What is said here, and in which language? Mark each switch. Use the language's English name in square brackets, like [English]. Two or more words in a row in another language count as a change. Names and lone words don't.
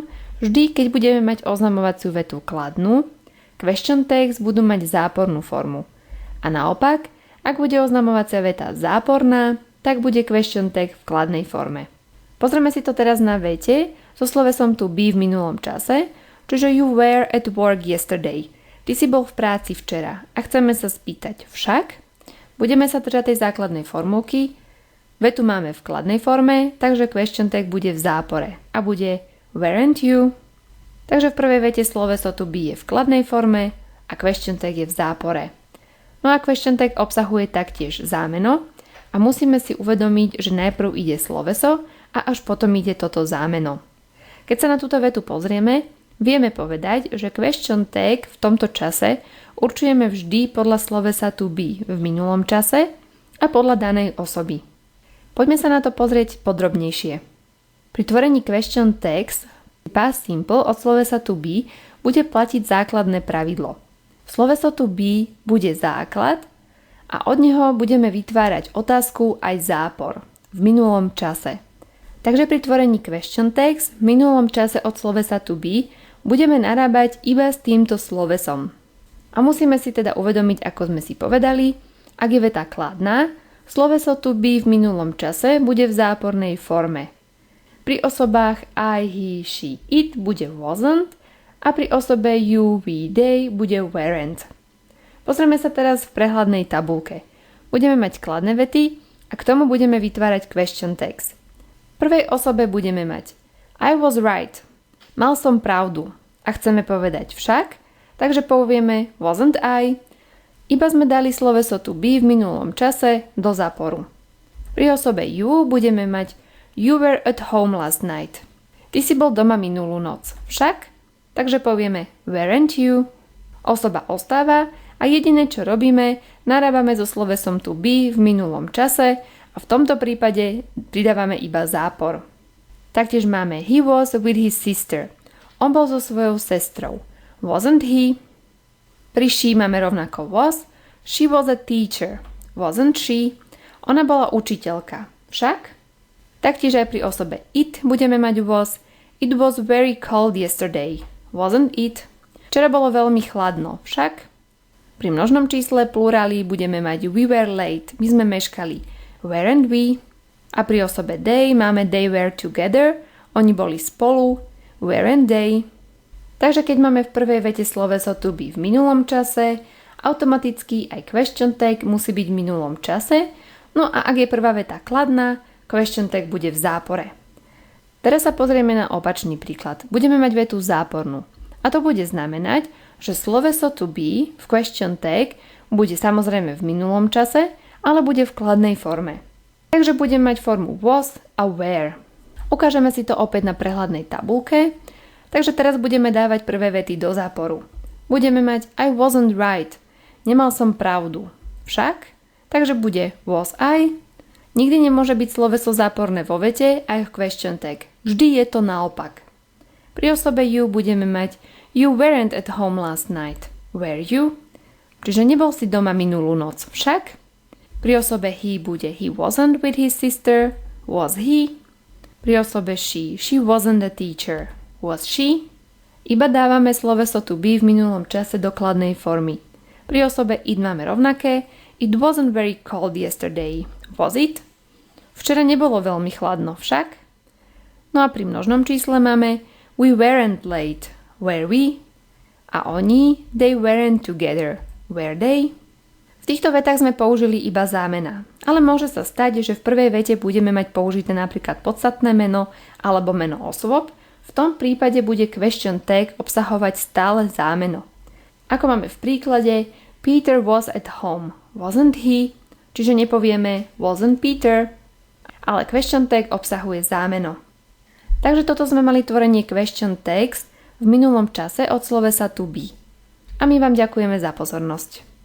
[Slovak] Vždy, keď budeme mať oznamovaciu vetu kladnú, [English] question tags [Slovak] budú mať zápornú formu. A naopak, ak bude oznamovacia veta záporná, tak bude [English] question tag [Slovak] v kladnej forme. Pozrieme si to teraz na vete so slovesom [English] to be [Slovak] v minulom čase, čiže [English] you were at work yesterday. [Slovak] Ty si bol v práci včera a chceme sa spýtať však. Budeme sa držať tej základnej formulky. Vetu máme v kladnej forme, takže [English] question tag [Slovak] bude v zápore a bude [English] weren't you. [Slovak] Takže v prvej vete sloveso [English] to be [Slovak] je v kladnej forme a [English] question tag [Slovak] je v zápore. No a [English] question tag [Slovak] obsahuje taktiež zámeno a musíme si uvedomiť, že najprv ide sloveso a až potom ide toto zámeno. Keď sa na túto vetu pozrieme, vieme povedať, že [English] question tag [Slovak] v tomto čase určujeme vždy podľa slovesa [English] to be [Slovak] v minulom čase a podľa danej osoby. Poďme sa na to pozrieť podrobnejšie. Pri tvorení [English] question tags past simple [Slovak] od slovesa [English] to be [Slovak] bude platiť základné pravidlo. Sloveso [English] to be [Slovak] bude základ a od neho budeme vytvárať otázku aj zápor v minulom čase. Takže pri tvorení [English] question tags [Slovak] v minulom čase od slovesa [English] to be [Slovak] budeme narábať iba s týmto slovesom. A musíme si teda uvedomiť, ako sme si povedali, ak je veta kladná, sloveso [English] to be [Slovak] v minulom čase bude v zápornej forme. Pri osobách [English] I, he, she, it bude wasn't [Slovak] a pri osobe [English] you, we, they bude weren't. [Slovak] Pozrieme sa teraz v prehľadnej tabulke. Budeme mať kladné vety a k tomu budeme vytvárať [English] question tags. [Slovak] V prvej osobe budeme mať [English] I was right. [Slovak] Mal som pravdu. A chceme povedať však, takže povieme [English] wasn't I. [Slovak] Iba sme dali sloveso [English] to be [Slovak] v minulom čase do záporu. Pri osobe [English] you [Slovak] budeme mať [English] you were at home last night. [Slovak] Ty si bol doma minulú noc. Však? Takže povieme [English] weren't you. [Slovak] Osoba ostáva a jediné, čo robíme, narábame so slovesom [English] to be [Slovak] v minulom čase a v tomto prípade pridávame iba zápor. Taktiež máme [English] he was with his sister. [Slovak] On bol so svojou sestrou. [English] Wasn't he? Pri she [Slovak] máme rovnako [English] was. She was a teacher. Wasn't she? [Slovak] Ona bola učiteľka. Však? Taktiež aj pri osobe it budeme mať was. [English] It was very cold yesterday. Wasn't it? [Slovak] Včera bolo veľmi chladno. Však? Pri množnom čísle pluráli budeme mať [English] we were late. [Slovak] My sme meškali. [English] Weren't we? [Slovak] A pri osobe they máme [English] they were together. [Slovak] Oni boli spolu. [English] Weren't they? [Slovak] Takže keď máme v prvej vete sloveso [English] to be [Slovak] v minulom čase, automaticky aj [English] question tag [Slovak] musí byť v minulom čase, no a ak je prvá veta kladná, [English] question tag [Slovak] bude v zápore. Teraz sa pozrieme na opačný príklad. Budeme mať vetu zápornú. A to bude znamenať, že sloveso [English] to be [Slovak] v [English] question tag [Slovak] bude samozrejme v minulom čase, ale bude v kladnej forme. Takže budeme mať formu was a were. Ukážeme si to opäť na prehľadnej tabulke. Takže teraz budeme dávať prvé vety do záporu. Budeme mať [English] I wasn't right. [Slovak] Nemal som pravdu. Však? Takže bude [English] was I. [Slovak] Nikdy nemôže byť sloveso záporné vo vete aj v [English] question tag. [Slovak] Vždy je to naopak. Pri osobe you budeme mať [English] you weren't at home last night. Were you? [Slovak] Čiže nebol si doma minulú noc. Však? Pri osobe [English] he bude he wasn't with his sister. Was he? [Slovak] Pri osobe [English] she wasn't a teacher. Was she? [Slovak] Iba dávame sloveso [English] to be [Slovak] v minulom čase do kladnej formy. Pri osobe it máme rovnaké. [English] It wasn't very cold yesterday. Was it? [Slovak] Včera nebolo veľmi chladno, však? No a pri množnom čísle máme [English] we weren't late. Were we? [Slovak] A oni, [English] they weren't together. Were they? [Slovak] V týchto vetách sme použili iba zámena, ale môže sa stať, že v prvej vete budeme mať použité napríklad podstatné meno alebo meno osôb, V tom prípade bude [English] question tag [Slovak] obsahovať stále zámeno. Ako máme v príklade [English] Peter was at home, wasn't he? [Slovak] Čiže nepovieme wasn't Peter, ale [English] question tag [Slovak] obsahuje zámeno. Takže toto sme mali tvorenie [English] question tags [Slovak] v minulom čase od slovesa [English] to be. [Slovak] A my vám ďakujeme za pozornosť.